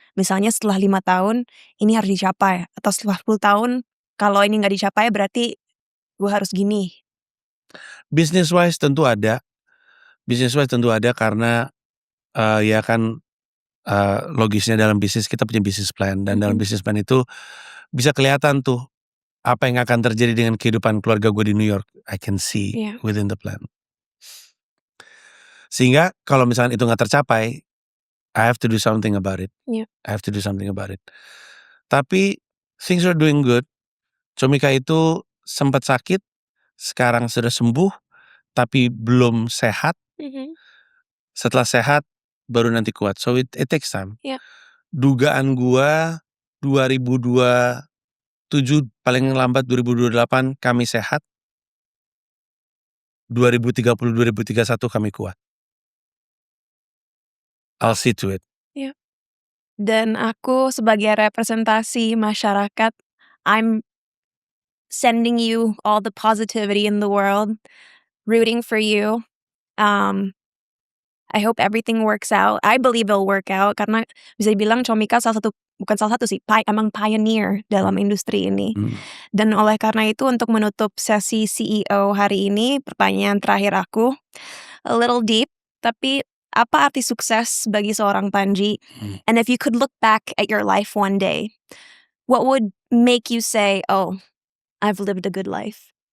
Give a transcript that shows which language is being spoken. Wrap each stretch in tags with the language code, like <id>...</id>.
<id>Misalnya setelah 5 tahun, ini harus dicapai. Atau setelah 10 tahun, kalau ini nggak dicapai berarti gue harus gini. Business wise tentu ada karena ya kan logisnya dalam bisnis kita punya business plan. Dan dalam business plan itu bisa kelihatan tuh apa yang akan terjadi dengan kehidupan keluarga gue di New York.</id> <en>I can see within the plan.</en> <id>Sehingga kalau misalnya itu gak tercapai,</id> <en>I have to do something about it. I have to do something about it.</en> <id>Tapi</id> <en>things are doing good.</en> <id>Comika itu sempat sakit, sekarang sudah sembuh, tapi belum sehat. Setelah sehat, baru nanti kuat.</id> <en>So it takes time. Yeah.</en> <id>Dugaan gua 2027 paling lambat 2028 kami sehat. 2030 2031 kami kuat.</id> <en>I'll see to it.</en> <id>Dan aku sebagai representasi masyarakat,</id> <en>I'm sending you all the positivity in the world, rooting for you. I hope everything works out. I believe it'll work out</en> <id>karena bisa dibilang Comika bukan salah satu sih, emang pioneer dalam industri ini. Dan oleh karena itu untuk menutup sesi CEO hari ini, pertanyaan terakhir aku,</id> <en>a little deep,</en> <id>tapi apa arti sukses bagi seorang Panji?</id> <en>And if you could look back at your life one day, what would make you say, oh, I've lived a good life?</en>